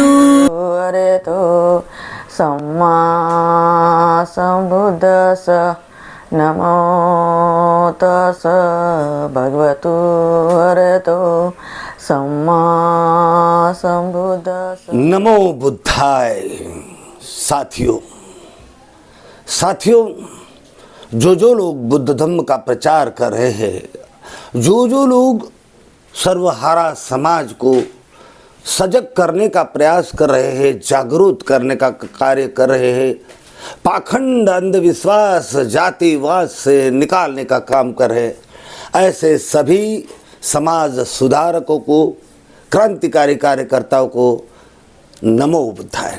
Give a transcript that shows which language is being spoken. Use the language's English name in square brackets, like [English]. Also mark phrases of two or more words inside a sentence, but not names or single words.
[Pali] अरहतो सम्मा सम्बुद्दस्स नमो तस्सा भगवतो अरहतो सम्मा सम्बुद्दस्स। नमो बुद्धाय। [Hindi] साथियों, जो लोग बुद्ध धम्म का प्रचार कर रहे हैं, जो लोग सर्वहारा समाज को सजग करने का प्रयास कर रहे हैं, जागरूक करने का कार्य कर रहे हैं, पाखंड अंधविश्वास जातिवाद से निकालने का काम कर रहे हैं, ऐसे सभी समाज सुधारकों को, क्रांतिकारी कार्यकर्ताओं को [Pali] नमो बुद्धाय।